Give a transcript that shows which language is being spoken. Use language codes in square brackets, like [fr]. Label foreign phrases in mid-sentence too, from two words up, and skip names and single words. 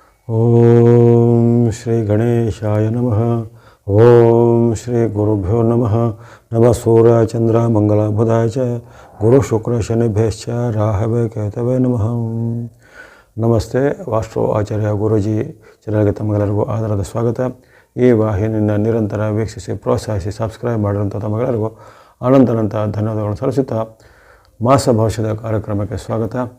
[sa] ಓಂ ಶ್ರೀ ಗಣೇಶಾಯ ನಮಃ. ಓಂ ಶ್ರೀ ಗುರುಭ್ಯೋ ನಮಃ. ನಮಃ ಸೂರ್ಯ ಚಂದ್ರ ಮಂಗಲ ಬುಧಾಯ ಚ ಗುರು ಶುಕ್ರ ಶನಿಭ್ಯಶ್ಚ ರಾಹವೇ ಕೇತವೇ ನಮಃ. [kn] ನಮಸ್ತೆ. ವಾಸ್ತು ಆಚಾರ್ಯ ಗುರೂಜಿ ಚಾನಲ್ಗೆ ತಮಗೆಲ್ಲರಿಗೂ ಆಧಾರದ ಸ್ವಾಗತ. ಈ ವಾಹಿನಿಯನ್ನು ನಿರಂತರ ವೀಕ್ಷಿಸಿ ಪ್ರೋತ್ಸಾಹಿಸಿ ಸಬ್ಸ್ಕ್ರೈಬ್ ಮಾಡಿರುವಂಥ ತಮಗೆಲ್ಲರಿಗೂ ಅನಂತ ಧನ್ಯವಾದಗಳನ್ನು ಸಲ್ಲಿಸುತ್ತಾ ಮಾಸ ಭವಿಷ್ಯದ ಕಾರ್ಯಕ್ರಮಕ್ಕೆ ಸ್ವಾಗತ.